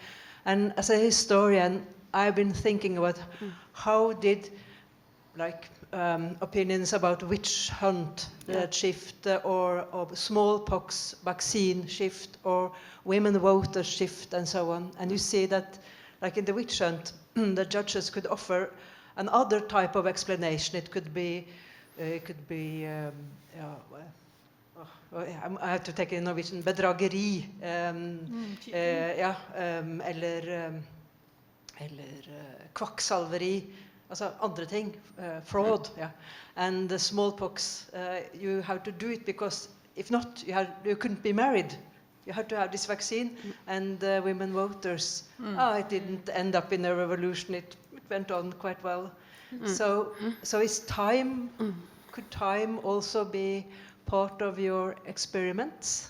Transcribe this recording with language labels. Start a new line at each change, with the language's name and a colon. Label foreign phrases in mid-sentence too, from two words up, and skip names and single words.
English: And as a historian, I've been thinking about how did opinions about witch hunt shift, or smallpox vaccine shift, or women voters shift, and so on. And you see that, like in the witch hunt, the judges could offer another type of explanation. It could be I have to take it in Norwegian,
Norwegian: bedrageri, eller kvakksalveri, altså andre ting,
English: fraud, and the smallpox, you have to do it because if not, you couldn't be married. You had to have this vaccine, and women voters, it didn't end up in a revolution, it went on quite well. So is time, could time also be part of your experiments?